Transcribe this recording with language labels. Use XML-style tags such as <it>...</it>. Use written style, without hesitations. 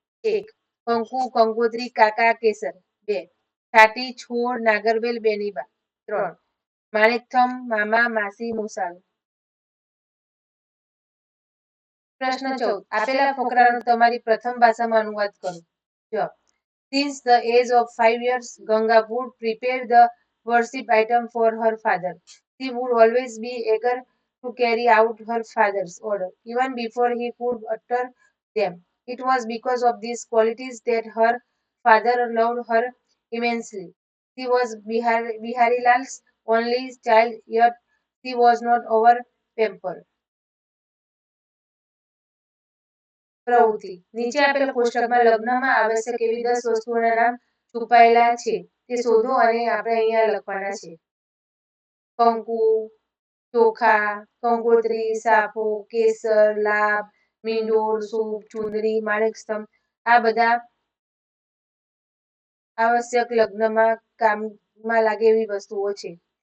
<gu>1. કંકુ કંકોત્રી કાકા કેસર. 2. છાટી છોડ નાગરવેલ બેનીબા. 3. માણેકથંભ મામા માસી મોસાળું. પ્રશ્ન 14. આપેલા ફકરાનો તમારી પ્રથમ ભાષામાં અનુવાદ કરો. જવાબ.</gu> <en>Since the age of 5 years, Ganga would prepare the worship item for her father. She would always be eager to carry out her father's order, even before he could utter them. It was because of these qualities that her father loved her immensely. She was Bihari Lal's only child, yet she was not over pampered.</en> <gu>પ્રવૃત્તિ નીચે આપેલ કોષ્ટકમાં લગ્નમાં આવશ્યક એવી 10 વસ્તુઓના નામ છુપાયેલા છે તે શોધો અને આપણે અહીંયા લખવાના છે. કંકુ, ચોખા, કંકોત્રી, સાફો, કેસર, લાભ, મીંડોળ, સૂપ, ચુંદડી, માણેકસ્તંભ આ બધા આવશ્યક લગ્નમાં કામમાં લાગે એવી વસ્તુઓ છે.</gu>